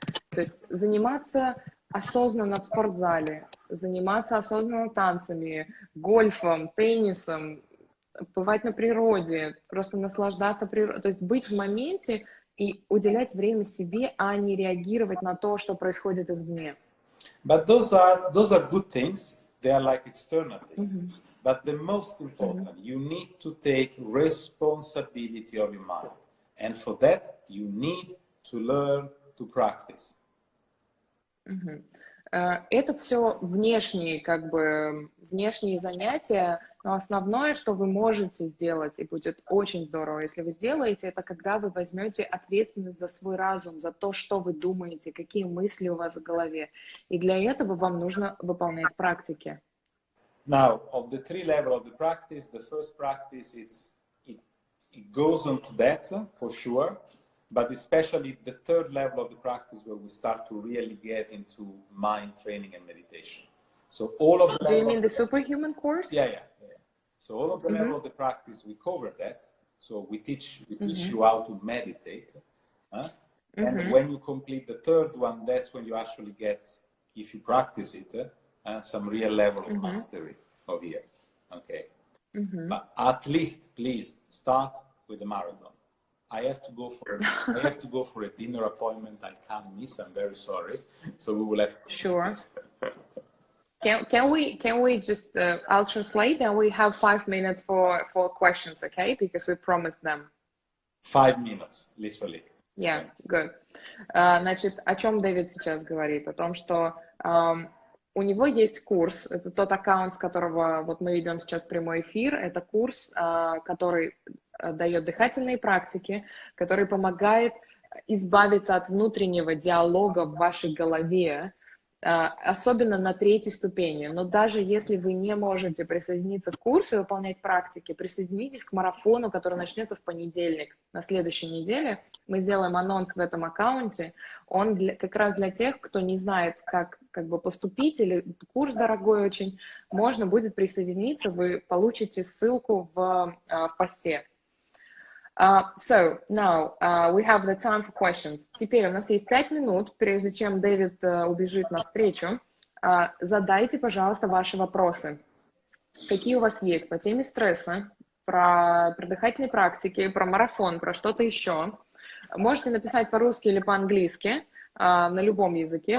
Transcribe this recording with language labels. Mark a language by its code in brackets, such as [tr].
[ru] То есть заниматься осознанно в спортзале, заниматься осознанно танцами, гольфом, теннисом, бывать на природе, просто наслаждаться природой, то есть быть в моменте и уделять время себе, а не реагировать на то, что происходит извне. [en] But those are good things. They are like external things. But the most important, you need to take responsibility of your mind. And for that, you need to learn to practice. [ru] Это все внешние, внешние занятия, но основное, что вы можете сделать, и будет очень здорово, если вы сделаете, это когда вы возьмете ответственность за свой разум, за то, что вы думаете, какие мысли у вас в голове. И для этого вам нужно выполнять практики. [en] Now, of the three levels of the practice, the first practice, it goes on to that, for sure. But especially the third level of the practice where we start to really get into mind training and meditation. So all of the Do you mean the superhuman course? Yeah. So all of the level of the practice, we cover that. So we teach you how to meditate. And when you complete the third one, that's when you actually get, if you practice it, some real level of mastery of here. Okay. But at least, please, start with the marathon. I have to go for a dinner appointment. I can't miss. I'm very sorry. So we will have. Sure. Can we just? I'll translate, and we have 5 minutes for questions, okay? Because we promised them. 5 minutes, literally. Yeah, good. [ru] Значит, о чем Дэвид сейчас говорит? О том, что у него есть курс. Это тот аккаунт, с которого вот мы ведем сейчас прямой эфир. Это курс, который дает дыхательные практики, который помогает избавиться от внутреннего диалога в вашей голове, особенно на 3-й ступени. Но даже если вы не можете присоединиться к курсу и выполнять практики, присоединитесь к марафону, который начнется в понедельник, на следующей неделе. Мы сделаем анонс в этом аккаунте. Он как раз для тех, кто не знает, как поступить, или курс дорогой очень, можно будет присоединиться, вы получите ссылку в посте. [en] So, now we have the time for questions. [ru] Теперь у нас есть 5 минут, прежде чем Дэвид убежит навстречу. Задайте, пожалуйста, ваши вопросы. Какие у вас есть по теме стресса, про дыхательные практики, про марафон, про что-то еще. Можете написать по-русски или по-английски, на любом языке.